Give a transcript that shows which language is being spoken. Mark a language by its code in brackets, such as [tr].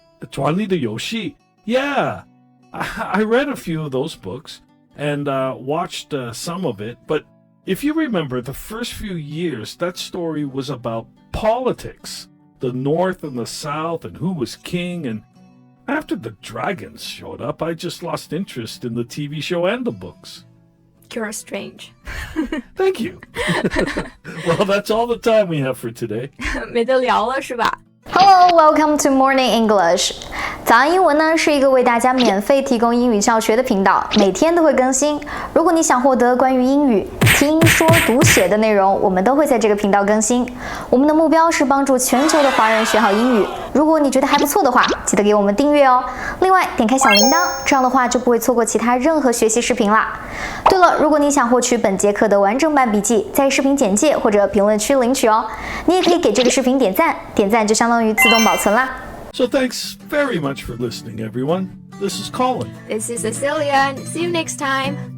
[en] 权力的遊戲 Yeah.I read a few of those books and watched some of it, but if you remember the first few years, that story was about politics, the North and the South, and who was king, and after the dragons showed up, I just lost interest in the TV show and the books. You're strange. Thank you. Well, that's all the time we have for today. [zh] 没得聊了是吧？ [en] Hello, welcome to Morning English. [zh] 早安英文呢是一个为大家免费提供英语教学的频道，每天都会更新。如果你想获得关于英语听说读写的内容，我们都会在这个频道更新。我们的目标是帮助全球的华人学好英语。如果你觉得还不错的话，记得给我们訂閱哦。另外，點開小鈴鐺，這樣的話就不會錯過其他任何學習視頻啦。對了，如果你想獲取本節課的完整版筆記，在視頻簡介或者評論區領取哦。你也可以給這個視頻點讚，點讚就相當於自動保存啦。 [en] So thanks very much for listening, everyone. This is Colin. This is Cecilia. See you next time.